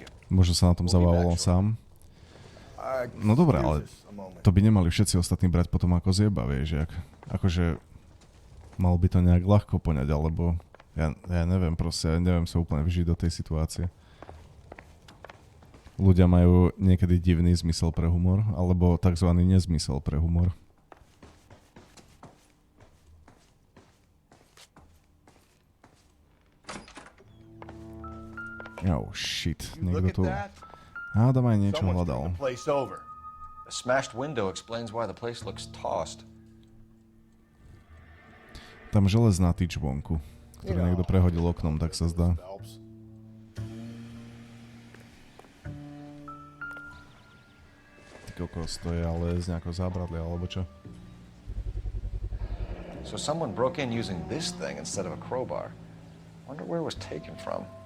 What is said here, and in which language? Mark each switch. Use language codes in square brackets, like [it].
[sk] Možno sa na tom zavával sám. No dobré, ale to by nemali všetci ostatní brať potom ako zjeba, vieš, akože mal by to nejak ľahko poňať, alebo ja neviem, proste, ja neviem sa úplne vžiť do tej situácie. Ľudia majú niekedy divný zmysel pre humor, alebo takzvaný nezmysel pre humor. [en] Oh shit, [sk] niekto tu hádam aj niečo hľadal. [en] A smashed window explains why the place looks tossed. [sk] Tam železná tyč vonku, ktorú niekto prehodil oknom, tak sa zdá. Ty kokos, to je ale z nejakého zábradlia, alebo čo? [en] So someone broke in using this thing instead of a crowbar. Wonder where it was taken from.